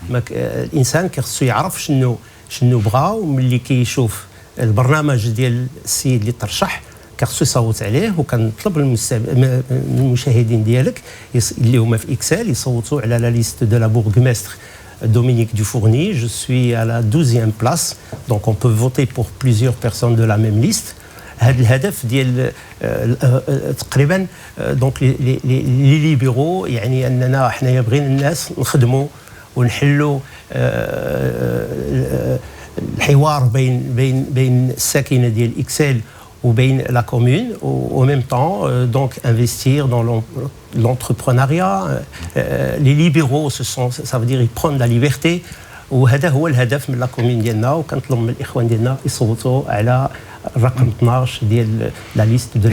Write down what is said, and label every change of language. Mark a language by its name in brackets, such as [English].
[Arabic] الانسان كيخصو يعرف شنو بغا، وملي كيشوف البرنامج ديال السيد اللي ترشح كيخصو يصوت عليه. وكنطلب من المشاهدين ديالك اللي هما في اكسل يصوتوا على لا ليست دو لا بورغمستر Dominique Dufourny. [French] Je suis à la 12e place, donc on peut voter pour plusieurs personnes de la même liste. [Arabic] هذا الهدف ديال تقريبا دونك لي ليبرو، يعني اننا حنايا بغينا الناس نخدموا ونحلوا الحوار بين الساكنه ديال اكسل وبين لا كومون، و ميم طون دونك انفستير دون l'entrepreneuriat. [French] Les libéraux ça veut dire ils prennent la liberté، [Arabic] وهذا هو الهدف من لا كومون ديالنا. وكنطلب من الاخوان ديالنا يصوتوا على رقم 12 ديال لا ليست ديال